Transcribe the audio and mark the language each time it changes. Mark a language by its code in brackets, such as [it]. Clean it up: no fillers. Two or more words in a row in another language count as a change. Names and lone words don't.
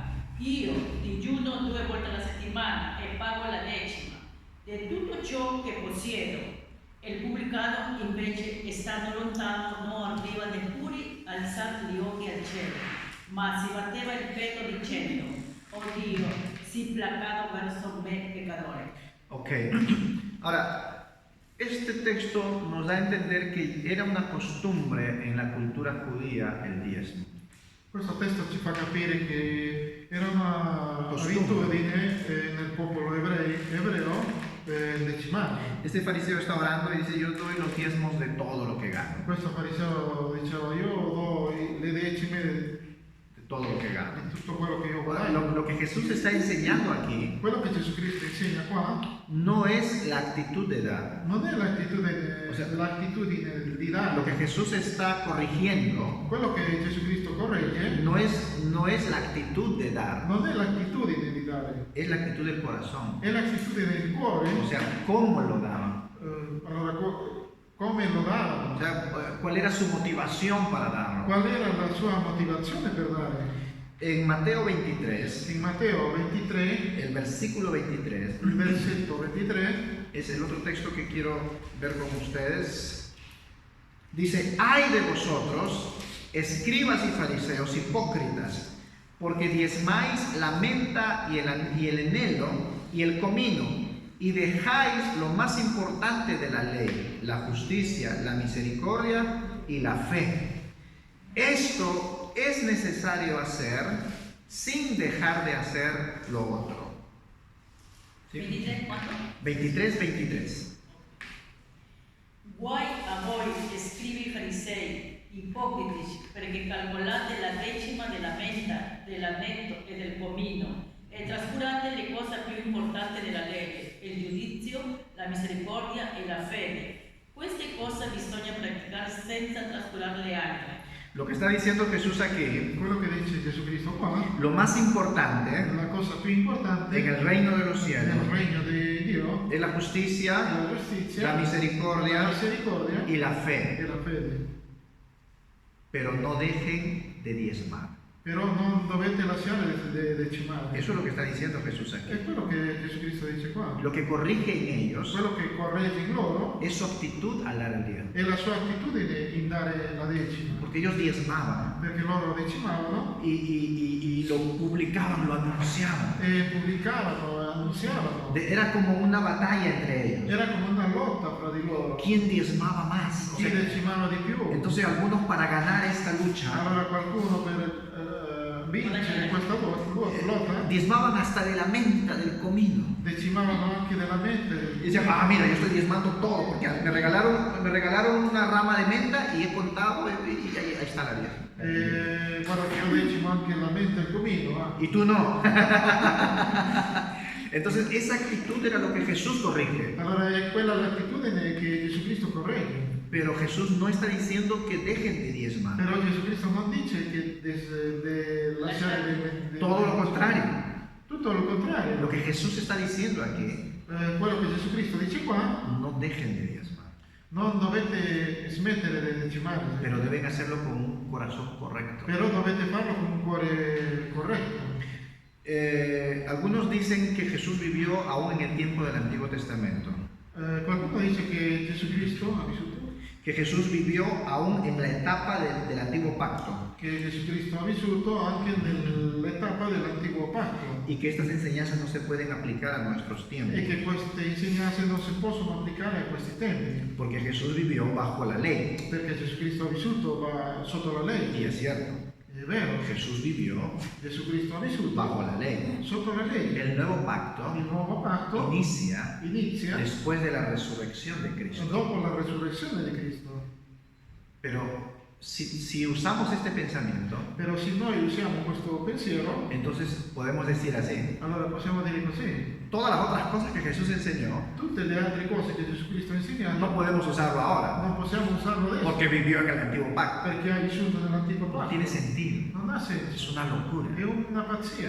[it] Io digiuno 2 volte alla settimana e pago la 10ª di tutto ciò che possiedo. Il pubblicano invece, stando lontano, non ardeva neppure alzare gli occhi al cielo, ma si batteva il petto dicendo: Oh Dio, sii placato verso me peccatore. [es] Ok, ahora, este texto nos da a entender que era una costumbre en la cultura judía el diezmo. [it] Questo testo ci fa capire che era una abitudine nel popolo ebreo decimale. [es] Este fariseo está orando y dice, yo doy los diezmos de todo lo que gano, [it] Questo fariseo diceva: io do le decime [es] de todo lo que gano. [it] di tutto quello che io [es] Ahora, [it] guadagno. [es] lo que Jesús está enseñando aquí [it] Quello che Gesù Cristo insegna qua [es] no es la actitud de dar. [it] non è l'attitudine, [es] O sea, [it] l'attitudine di [es] Lo que [it] dare. [es] Jesús está corrigiendo [it] Quello che Gesù Cristo corregge [es] no es la actitud de dar, [it] non è l'attitudine di dare, [es] es la actitud del corazón. [it] è l'attitudine del cuore. [es] O sea, cómo lo daban. [it] Allora, come lo [es] O [it] davano? [es] sea, cuál era su motivación para darlo. [it] Qual era la sua motivazione per dare? [es] En Mateo 23, [it] In Matteo 23, [es] el versículo 23, [it] il versetto 23, [es] es el otro texto que quiero ver con ustedes. Dice, ay de vosotros, escribas y fariseos hipócritas, porque diezmáis la menta y el enelo y el comino, y dejáis lo más importante de la ley, la justicia, la misericordia y la fe. Esto es necesario hacer sin dejar de hacer lo otro. ¿Sí? 23, ¿cuánto? 23. [it] Guai a voi, scribi farisei, ipocritici, perché calcolate la decima della menta, dell'annetto e del comino, e trascurate le cose più importanti della legge, il giudizio, la misericordia e la fede. Queste cose bisogna praticare senza trascurare le altre. [es] Lo que está diciendo Jesús aquí, [it] Quello che dice Gesù qua, [es] lo más importante [it] la cosa più importante [es] en el reino de los cielos [it] nel regno di Dio [es] es la justicia, [it] la giustizia, [es] la misericordia [it] la misericordia [es] y la fe. [it] e la fede. [es] Pero no dejen de diezmar. [it] Però non dovete lasciare di decimare. [es] Eso es lo que está diciendo Jesús [it] È [es] aquí. [it] quello che Gesù Cristo dice qua. [es] Lo que corrige en ellos [it] Quello che corregge in loro [es] es su actitud al dar el diezmo. [it] è la sua attitudine in dare la decima. [es] Porque ellos diezmaban [it] Perché loro decimavano [es] y lo publicaban, lo anunciaban. [it] e pubblicavano e annunziavano. [es] Era como una batalla entre ellos. [it] Era come una lotta fra di loro. [es] ¿Quién diezmaba más? O [it] Chi [es] sea, [it] decimava di più. [es] entonces algunos para ganar esta lucha [it] Allora qualcuno per vincere questa lotta [es] diezmaban hasta de la menta del comino. [it] decimavano anche della mente. [es] Y decían, mira, yo estoy diezmando todo porque me regalaron una rama de menta y he contado y ahí está la diezma. [it] Guarda che io decimo anche la mente e il comino. [es] Y tú no. Entonces esa actitud era lo que Jesús corrige. [it] Allora è quella l'attitudine che Gesù Cristo corregge. [es] Pero Jesús no está diciendo que dejen de diezmar. [it] Però Gesù Cristo non dice che lasciare [es] Todo lo contrario. [it] Tutto lo contrario. [es] Lo que Jesús está diciendo aquí, [it] Quello che Gesù Cristo dice qua, [es] no dejen de diezmar. [it] non dovete smettere di decimare, [es] Pero deben hacerlo con un corazón correcto. [it] però dovete farlo con un cuore corretto. [es] Algunos dicen que Jesús vivió aún en el tiempo del Antiguo Testamento. [it] Qualcuno dice che Gesù Cristo ha vissuto, [es] Que Jesús vivió aún en la etapa del Antiguo Pacto. [it] che Gesù Cristo ha vissuto anche nell'etapa dell'Antico Patto [es] Y que estas enseñanzas no se pueden aplicar a nuestros [it] e [es] tiempos. [it] che queste insegnanze non si possono applicare a questi tempi, [es] Porque Jesús vivió bajo la ley. [it] perché Gesù Cristo ha vissuto sotto la [es] Y [it] legge. [es] es cierto. [it] È vero, [es] Jesús vivió [it] Gesù Cristo ha vissuto [es] bajo la ley. [it] sotto la legge. [es] El nuevo pacto [it] Il nuovo patto [es] inicia [it] inizia [es] después de la resurrección de Cristo. [it] dopo la resurrezione di Cristo. [es] Pero si usamos este pensamiento, [it] Però se noi usiamo questo pensiero, [es] entonces podemos decir así, [it] allora possiamo dire così. [es] todas las otras cosas que Jesús enseñó, [it] Tutte le altre cose che Gesù Cristo ha insegnato [es] no podemos usarlo ahora, [it] non possiamo usarlo adesso [es] porque vivió en el Antiguo Pacto. [it] perché ha vissuto nell'antico [es] No [it] patto. [es] tiene sentido, [it] Non ha [es] es [it] senso, [es] una locura. [it] è una pazzia.